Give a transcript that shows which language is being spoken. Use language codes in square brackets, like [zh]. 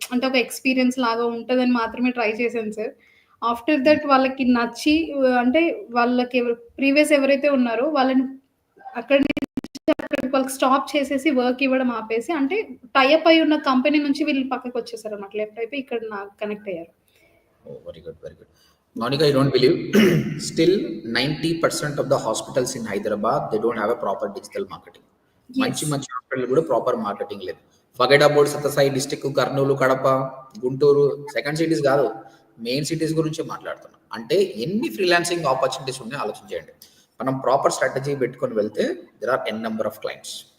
[te] అంటే ఒక ఎక్స్‌పీరియన్స్ లాగా ఉంటదని మాత్రమే ట్రై చేశాను సార్. ఆఫ్టర్ దట్ వాళ్ళకి నచ్చి అంటే వాళ్ళకి ప్రీవియస్ ఎవరైతే ఉన్నారో వాళ్ళని అక్కడి నుంచి అక్కడికి వాళ్ళకి స్టాప్ చేసేసి వర్క్ ఇవ్వడం ఆపేసి అంటే టై అప్ అయ్యి ఉన్న కంపెనీ నుంచి వీళ్ళు పక్కకొచ్చేసారన్నమాట. లెఫ్ట్ అయిపోయి ఇక్కడ నాకు కనెక్ట్ అయ్యారు. [en] Oh, very good, very good. Monica, you don't believe, still 90% of the hospitals in Hyderabad, they don't have a proper digital marketing. [te] మంచి [en] Yes. [te] మంచి హాస్పిటల్ కూడా ప్రాపర్ మార్కెటింగ్ లేదు. [en] forget about [te] Sathya Sai district, Kurnool, Kadapa, Guntur second cities కాదు, main cities గురించి మాట్లాడుతున్నాం. అంటే ఎన్ని freelancing opportunities ఉన్నాయో ఆలోచించండి. మనం ప్రాపర్ స్ట్రాటజీ పెట్టుకొని వెళ్తే [en] There are n number of clients.